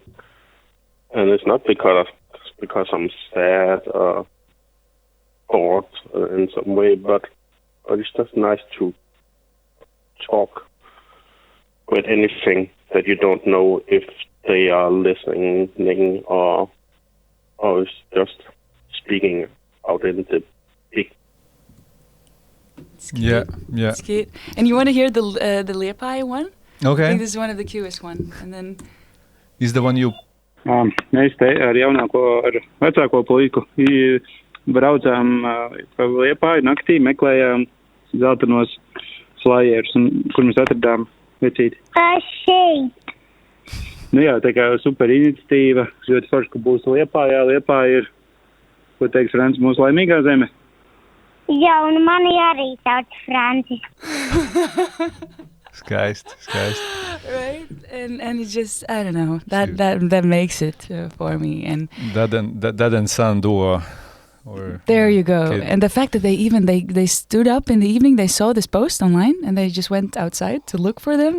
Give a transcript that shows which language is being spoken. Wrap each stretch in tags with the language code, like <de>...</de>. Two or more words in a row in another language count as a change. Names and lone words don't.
<en>And it's not because I'm sad or bored in some way, but it's just nice to talk with anything that you don't know if they are listening or it's just speaking out in the big. Yeah. It's cute. And you want to hear the Liepāja one? Okay. I think this is one of the cutest one. And then Is the one you...</en> <lv>Mēs te ar vecāko puiku braucām pa Liepāju naktī, meklējām zeltainos flyerus, kur mēs atradām vecīti. Šeit. Nu jā, tā kā super iniciatīva, ļoti forši, ka būs Liepājā. Liepāja ir, ko teiks Frants, mūsu laimīgā zeme. Jā, un mani arī sauc Francis. Skaisti.</lv> <en>right, and it's just I don't know that makes it for me. And Dad and son duo. Or there you go. kid. And the fact that they stood up in the evening, they saw this post online, and they just went outside to look for them.</en>